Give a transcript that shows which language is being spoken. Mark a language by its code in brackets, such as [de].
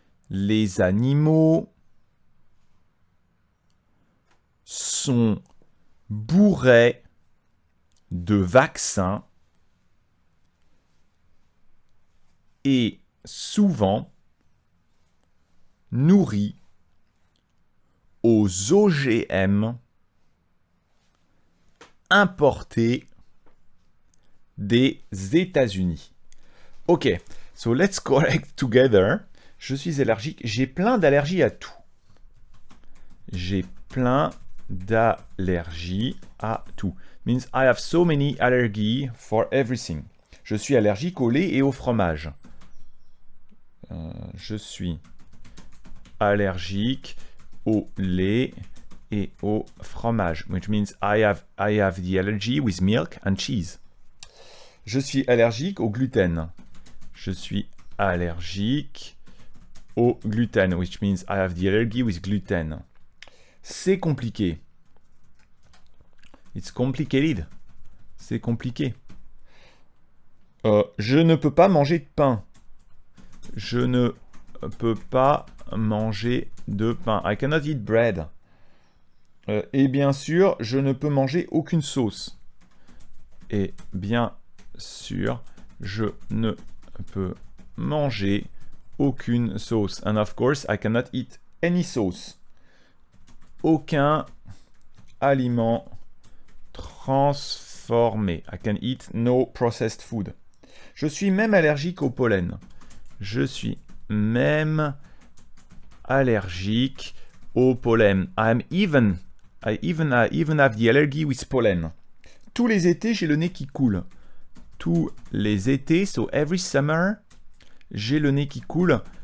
[fr] Les animaux sont bourrés de vaccins et souvent nourris aux OGM importés des États-Unis. [en] Ok, so let's correct together. [fr] Je suis allergique. J'ai plein d'allergies à tout. J'ai plein d'allergies à tout. [en] Means I have so many allergies for everything. [fr] Je suis allergique au lait et au fromage. Je suis allergique au lait et au fromage, [en] which means I have the allergy with milk and cheese. [fr] Je suis allergique au gluten. Je suis allergique au gluten, [en] which means I have the allergy with gluten. [fr] C'est compliqué. [en] It's complicated. C'est compliqué. [fr] Je ne peux pas manger de pain. Je ne peux pas manger de pain. [en] I cannot eat bread. [fr] Et bien sûr, je ne peux manger aucune sauce. Et bien sûr, je ne peux manger aucune sauce. [en] And of course, I cannot eat any sauce. [fr] Aucun aliment transformé. [en] I can eat no processed food. [fr] Je suis même allergique au pollen. Je suis même allergique au pollen. [en] I even have the allergy with pollen. [fr] Tous les étés, j'ai le nez qui coule. Tous les étés, [en] so every summer, [fr] j'ai le nez qui coule.